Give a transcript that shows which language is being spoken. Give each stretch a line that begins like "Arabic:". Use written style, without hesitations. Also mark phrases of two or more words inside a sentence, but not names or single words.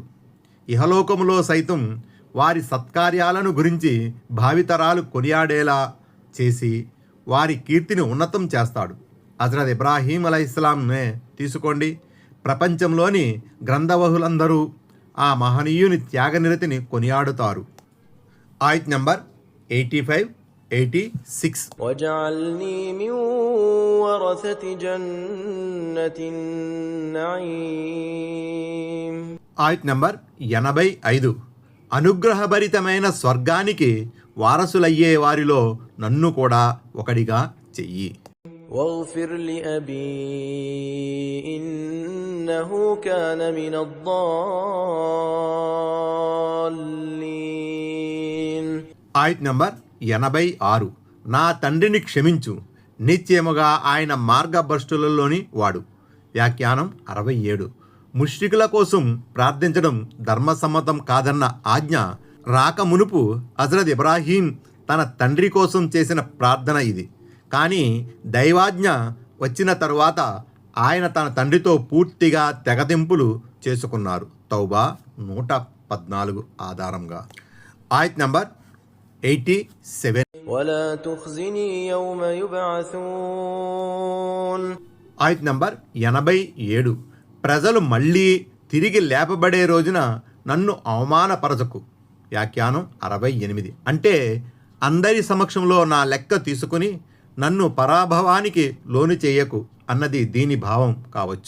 Telugu: ఇహలోకములో సైతం వారి సత్కార్యాలను గురించి భావితరాలు కొనియాడేలా చేసి వారి కీర్తిని ఉన్నతం చేస్తాడు. హజరత్ ఇబ్రాహీం అలైహిస్సలాంనే తీసుకోండి. ప్రపంచంలోని గ్రంథవహులందరూ ఆ మహనీయుని త్యాగనిరతిని కొనియాడుతారు. ఆయత్ నంబర్ 85, 86.
Arabic: واجعلني من ورثة جنة النعيم.
Telugu: ఆయత్ నంబర్ 85. అనుగ్రహభరితమైన స్వర్గానికి వారసులయ్యే వారిలో నన్ను కూడా ఒకడిగా చెయ్యి.
Arabic: واغفر لأبي إنه كان من الضالين.
Telugu: ఆయత్ నంబర్ 86. నా తండ్రిని క్షమించు, నిశ్చయముగా ఆయన మార్గభ్రష్టులలోని వాడు. వ్యాఖ్యానం 67. ముష్రికుల కోసం ప్రార్థించడం ధర్మసమ్మతం కాదన్న ఆజ్ఞ రాక మునుపు హజరత్ ఇబ్రాహీం తన తండ్రి కోసం చేసిన ప్రార్థన ఇది. కానీ దైవాజ్ఞ వచ్చిన తరువాత ఆయన తన తండ్రితో పూర్తిగా తెగతింపులు చేసుకున్నారు. తౌబా 114 ఆధారంగా. ఆయత్ నంబర్ 87.
Arabic: ولا تخزني يوم يبعثون.
Telugu: ఆయత్ నంబర్ 87. ప్రజలు మళ్ళీ తిరిగి లేపబడే రోజున నన్ను అవమానపరచకు. వ్యాఖ్యానం 68. అంటే అందరి సమక్షంలో నా లెక్క తీసుకుని నన్ను పరాభవానికి లోను చేయకు అన్నది దీని భావం కావచ్చు.